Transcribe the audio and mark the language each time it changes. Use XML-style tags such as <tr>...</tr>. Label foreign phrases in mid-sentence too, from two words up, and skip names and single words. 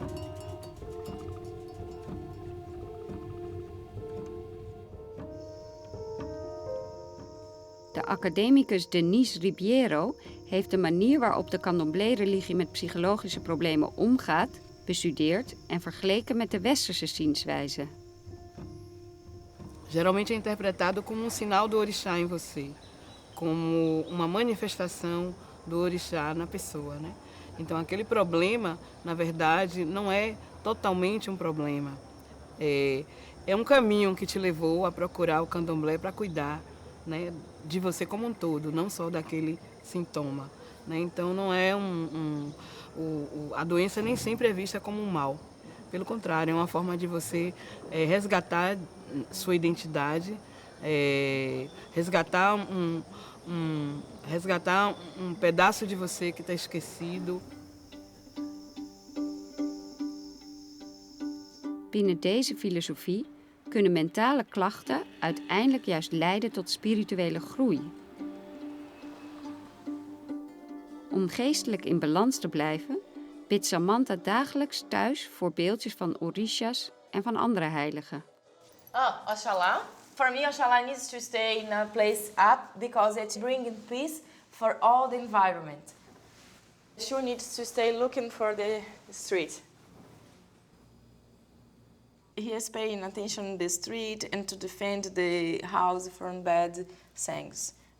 <nl>De academicus Denise Ribeiro heeft de manier waarop de Candomblé-religie met psychologische problemen omgaat, bestudeerd en vergeleken met de westerse zienswijze.</nl> <pt>Geralmente é interpretado como sinal do orixá em você, como uma manifestação do orixá na pessoa, né? Então aquele problema, na verdade, não é totalmente um problema. É um caminho que te levou a procurar o candomblé para cuidar, né, de você como um todo, não só daquele sintoma, né? Então não é a doença nem sempre é vista como um mal. Pelo contrário, é uma forma de você resgatar sua identidade, resgatar um pedaço de você que está esquecido.</pt> <nl>Binnen deze filosofie kunnen mentale klachten uiteindelijk juist leiden tot spirituele groei. Om geestelijk in balans te blijven, bidt Samantha dagelijks thuis voor beeldjes van orishas en van andere heiligen. Oxalá.</nl> <en>For me, Oxalá needs to stay in a place up because it's bringing peace for all the environment. She needs to stay looking for the street. He is paying attention in the street and to defend the house from bad things.</en>